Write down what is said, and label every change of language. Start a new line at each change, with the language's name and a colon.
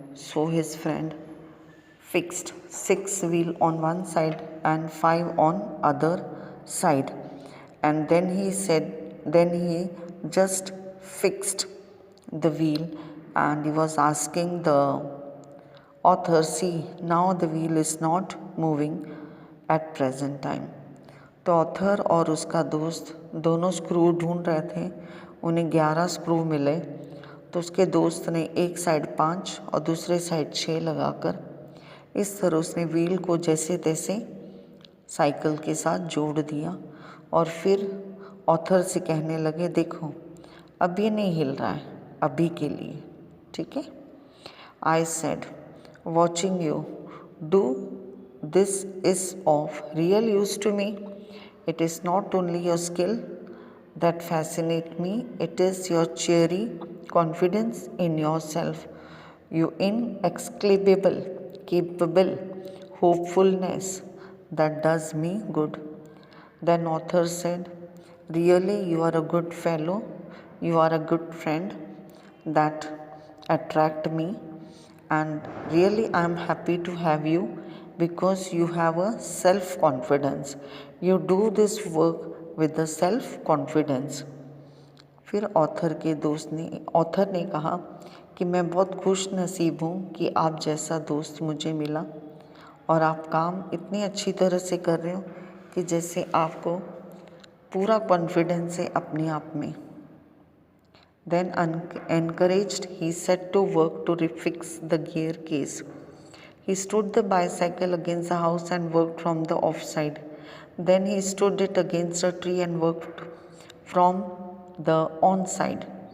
English: So his friend fixed 6 wheel on one side and 5 on other side, and then he just fixed the wheel, and he was asking the author, see, now the wheel is not moving at present time.
Hindi: तो author और उसका दोस्त दोनों screw ढूंढ रहे थे। उन्हें 11 screw मिले, तो उसके दोस्त ने एक साइड 5 और दूसरे साइड 6 लगाकर इस तरह उसने व्हील को जैसे तैसे साइकिल के साथ जोड़ दिया। और फिर ऑथर से कहने लगे, देखो अब ये नहीं हिल रहा है अभी के लिए, ठीक है।
English: I said watching you do this is of real use to me. It is not only your skill that fascinates me, it is your cheery confidence in yourself, your inexcusable, capable hopefulness that does me good. Then author said, really you are a good fellow, you are a good friend that attract me, and really I am happy to have you because you have a self confidence. You do this work with a self confidence.
Hindi: फिर author ने कहा कि मैं बहुत खुश नसीब हूँ कि आप जैसा दोस्त मुझे मिला और आप काम इतनी अच्छी तरह से कर रहे हो कि जैसे आपको पूरा कॉन्फिडेंस है अपने आप में.
English: Then encouraged, he set to work to refix the gear case. He stood the bicycle against the house and worked from the off side. Then he stood it against a tree and worked from the on side.